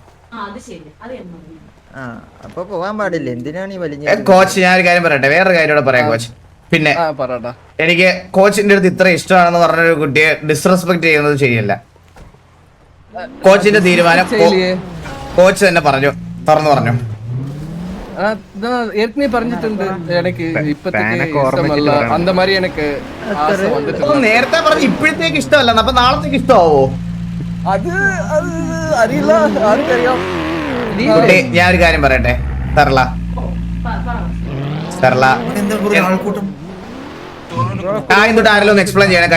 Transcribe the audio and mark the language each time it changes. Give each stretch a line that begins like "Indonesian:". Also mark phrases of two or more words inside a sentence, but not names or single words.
Malayalam: അപ്പൊ പോവാൻ പാടില്ല, എന്തിനാണ് ഈ വലിയ കോച്ച്? ഞാൻ ഒരു കാര്യം പറയട്ടെ, വേറൊരു കാര്യം കൂടെ പറയാം കോച്ച്. പിന്നെ എനിക്ക് കോച്ചിന്റെ അടുത്ത് ഇത്ര ഇഷ്ടമാണെന്ന് പറഞ്ഞൊരു കുട്ടിയെ ഡിസ്റെസ്പെക്ട് ചെയ്യുന്നത് ശരിയല്ല. കോച്ചിന്റെ തീരുമാനം കോച്ച് തന്നെ തുറന്നു പറഞ്ഞു.
Tamil: ஏற்கனவே പറഞ്ഞിട്ടുണ്ട് எனக்கு இப்போதைக்கு ഇഷ്ടമല്ല அந்த மாதிரி எனக்கு ஆசை வந்துட்டு.
Malayalam: നേരത്തെ പറഞ്ഞു ഇപ്പോഴത്തേക്ക് ഇഷ്ടമല്ല, അപ്പൊ നാളത്തേക്ക് ഇഷ്ടമാവോ? അത് അറിയില്ല, ആർക്കറിയാം. ഞാൻ ഒരു കാര്യം പറയട്ടെ സർല, തൊട്ട് ആരെങ്കിലും ഒന്ന് എക്സ്പ്ലെയിൻ ചെയ്യണം.